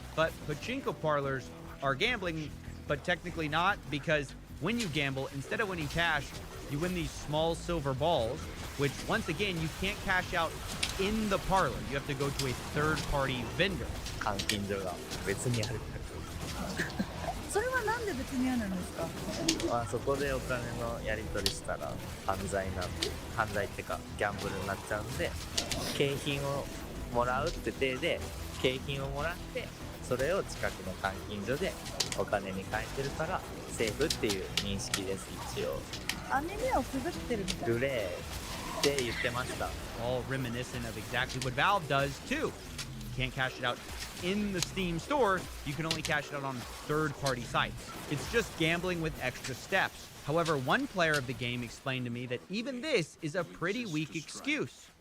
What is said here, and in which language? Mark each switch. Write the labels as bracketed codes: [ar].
[en] But pachinko parlors are gambling, but technically not, because when you gamble, instead of winning cash, you win these small silver balls, which once again, you can't cash out in the parlor. You have to go to a third-party vendor. [ja] 換金所が別にあるそれはなんで別にあるんですか？まあそこでお金のやり取りしたら犯罪なんで、犯罪ってかギャンブルになっちゃうんで、景品をもらうって体で景品をもらって、それを近くの換金所でお金に変えてるからセーフっていう認識です。一応網目をくぐってるみたいな。ルレーって言ってました。 [en] All reminiscent of exactly what Valve does too. You can't cash it out in the Steam store. You can only cash it out on third-party sites. It's just gambling with extra steps. However, one player of the game explained to me that even this is a pretty weak excuse.